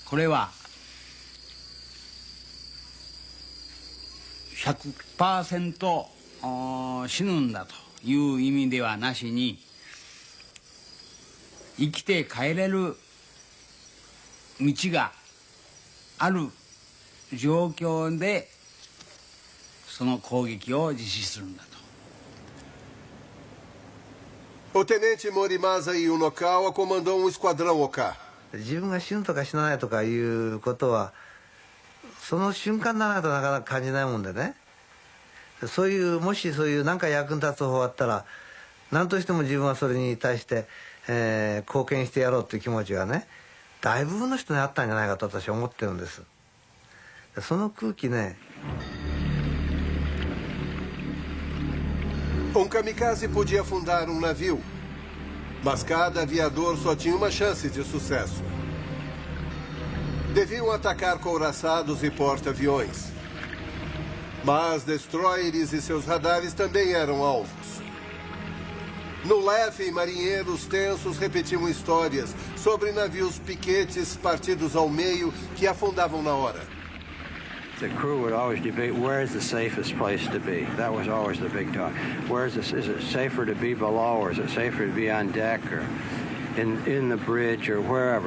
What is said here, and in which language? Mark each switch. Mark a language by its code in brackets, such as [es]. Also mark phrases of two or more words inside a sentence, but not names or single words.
[ja] これは 100% 死ぬんだという意味ではなしに、生きて帰れる道がある状況でその攻撃を実施するんだと。 [pt] O tenente Morimasa Yunokawa comandou um esquadrão Oka. [ja] 自分が死ぬとか死なないとかいうことはその瞬間にならないとなかなか感じないもんでね。そういうもしそういう何か役に立つ方法あったら何としても自分はそれに対して、貢献してやろうという気持ちがね大部分の人にあったんじゃないかと私は思ってるんです。その空気ね。 [pt] kamikaze podia afundar navio, mas cada aviador só tinha uma chance de sucesso. Deviam atacar couraçados e porta-aviões. Mas destroyers e seus radares também eram alvos. No Leffe, marinheiros tensos repetiam histórias sobre navios piquetes partidos ao meio que afundavam na hora. [en] The crew would always debate where is the safest place to be. That was always the big talk. Is it safer to be below, or is it safer to be on deck, or in the bridge, or wherever?